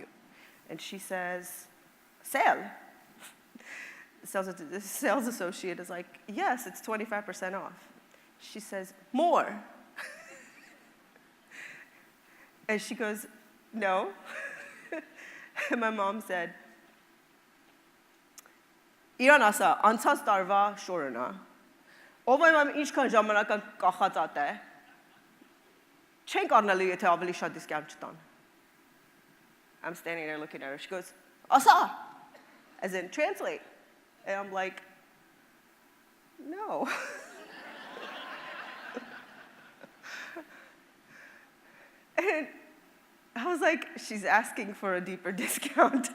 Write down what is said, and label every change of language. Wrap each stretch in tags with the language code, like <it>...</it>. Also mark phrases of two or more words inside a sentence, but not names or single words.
<en>And she says, sale. The sales associate is like, yes, it's 25% off. She says, more. And she goes, no. And my mom said,</en> <hy>Իրան ասա, անցած տարվա շորնա, ով եմ ինչքան ժամանակ կախածատ է, չենք առնելու եթե ավելի շատ դիսկաունտ չտան.</hy> <en>I'm standing there looking at her. She goes, Asa, as in translate. And I'm like, no. And I was like, she's asking for a deeper discount.</en>